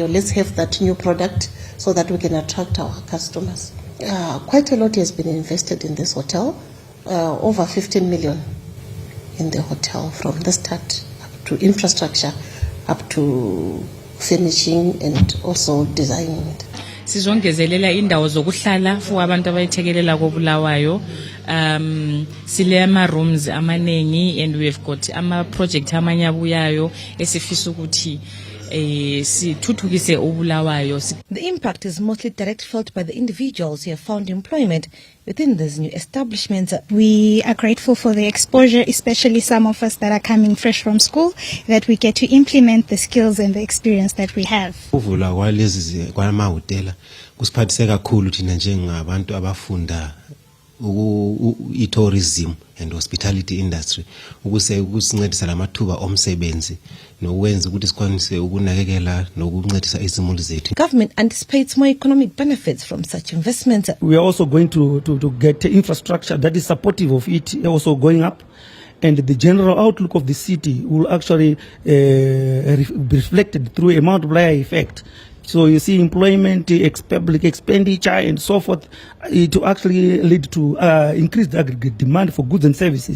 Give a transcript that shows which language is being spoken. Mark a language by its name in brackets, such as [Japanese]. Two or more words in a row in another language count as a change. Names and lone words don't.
[English] Let's have that new product so that we can attract our customers. Quite a lot has been invested in this hotel, over 15 million in the hotel from the start up to infrastructure, up to finishing and also designing it. [North Ndebele] Sizongezelela indawo zokuhlala for abantu abayithekelela koBulawayo. Sile ama rooms amanengi, and we have got ama project amanye abuyayo esifisa ukuthi sithuthukise uBulawayo. [English] The impact is mostly direct felt by the individuals who have found employment within these new establishments. We are grateful for the exposure, especially some of us that are coming fresh from school, that we get to implement the skills and the experience that we have. [North Ndebele] Uvula kwalezi kwamahotela kusiphathise kakhulu thina njengabantu abafunda [English] tourism and hospitality industry [North Ndebele] ukusincedisa lamathuba omsebenzi nokwenza ukuthi sikwanise ukunakekela nokuncedisa izimuli zethu. [English] Government anticipates more economic benefits from such investments. We are also going to get infrastructure that is supportive of it also going up, and the general outlook of the city will actually be reflected through a multiplier effect. So you see employment, public expenditure and so forth, to actually lead to increased aggregate demand for goods and services.